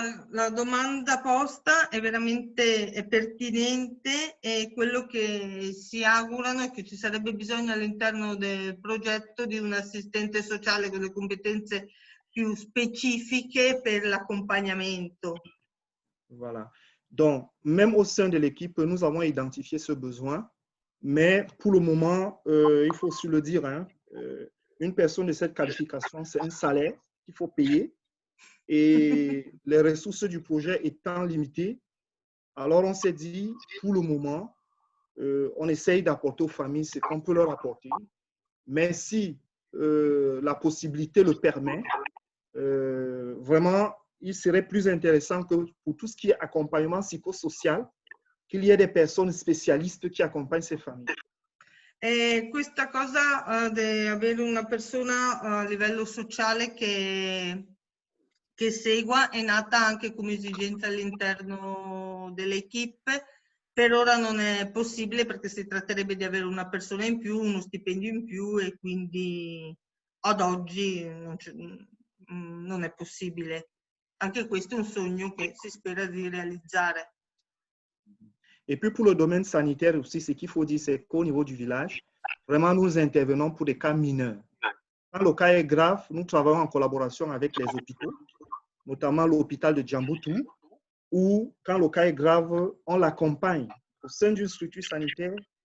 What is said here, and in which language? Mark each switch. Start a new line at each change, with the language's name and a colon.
Italian: La domanda posta è veramente pertinente e quello che si augurano è che ci sarebbe bisogno all'interno del progetto di un assistente sociale con le competenze più specifiche per l'accompagnamento.
French: Voilà. Donc, même au sein de l'équipe, nous avons identifié ce besoin, mais pour le moment, il faut aussi le dire, hein, une personne de cette qualification, c'est un salaire qu'il faut payer et les ressources du projet étant limitées, alors on s'est dit, pour le moment, on essaye d'apporter aux familles ce qu'on peut leur apporter. Mais si la possibilité le permet, vraiment, il serait plus intéressant que pour tout ce qui est accompagnement psychosocial, qu'il y ait des personnes spécialistes qui accompagnent ces familles.
Italian: E questa cosa di avere una persona a livello sociale che segua è nata anche come esigenza all'interno dell'equipe. Per ora non è possibile perché si tratterebbe di avere una persona in più, uno stipendio in più e quindi ad oggi non è possibile. Anche questo è un sogno che si spera di realizzare.
French: Et puis pour le domaine sanitaire aussi, ce qu'il faut dire, c'est qu'au niveau du village, vraiment nous intervenons pour des cas mineurs. Quand le cas est grave, nous travaillons en collaboration avec les hôpitaux, notamment l'hôpital de Djamboutou, où quand le cas est grave, on l'accompagne au sein d'une structure sanitaire.